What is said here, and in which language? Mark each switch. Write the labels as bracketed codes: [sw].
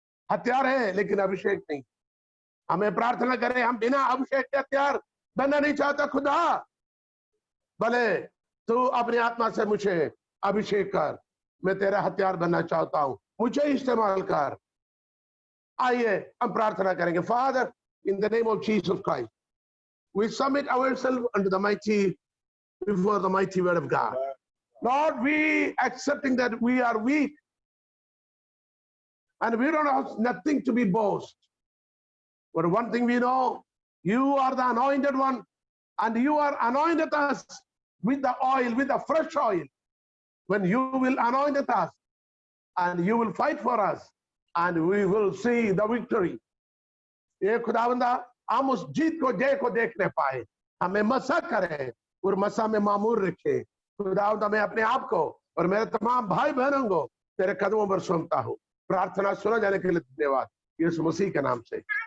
[hi] हथियार है लेकिन अभिषेक नहीं। हमें प्रार्थना करें, हम बिना अभिषेक के हथियार बनना नहीं चाहता। खुदा भले तू अपनी आत्मा से मुझे अभिषेक कर, मैं तेरा हथियार बनना चाहता हूं, मुझे इस्तेमाल कर। आइए हम प्रार्थना करेंगे। [en] Father, in the name of Jesus Christ, we submit ourselves under the mighty, before the mighty word of God. Lord, we accepting that we are weak and we don't have nothing to be boast. But one thing we know, you are the anointed one, and you are anointed us with the oil, with the fresh oil. When you will anoint us, and you will fight for us, and we will see the victory. [hi] ये खुदावंदा हम उस जीत को, जय को देखने पाए, हमें मसा करे और मसा में मामूर रखे। खुदावंदा मैं अपने आप को और मेरे तमाम भाई बहनों को तेरे कदमों पर सौंपता हूँ। प्रार्थना सुना जाने के लिए धन्यवाद, यीशु मसीह के नाम से।